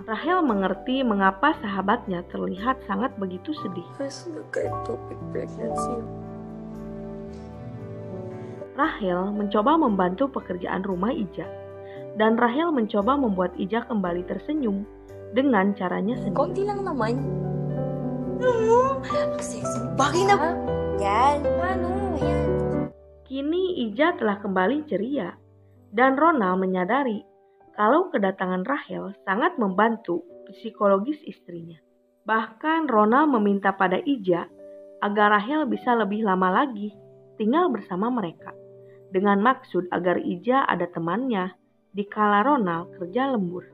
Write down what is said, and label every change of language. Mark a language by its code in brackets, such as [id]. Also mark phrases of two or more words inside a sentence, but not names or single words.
[id] Rachel mengerti mengapa sahabatnya terlihat sangat begitu sedih. Rachel mencoba membantu pekerjaan rumah Ija dan Rachel mencoba membuat Ija kembali tersenyum dengan caranya sendiri. [tl] Konti lang naman. Bagay na. Yan. Ano? Yan. [id] Kini Ija telah kembali ceria dan Ronald menyadari kalau kedatangan Rachel sangat membantu psikologis istrinya. Bahkan Ronald meminta pada Ija agar Rachel bisa lebih lama lagi tinggal bersama mereka dengan maksud agar Ija ada temannya di kala Ronald kerja lembur.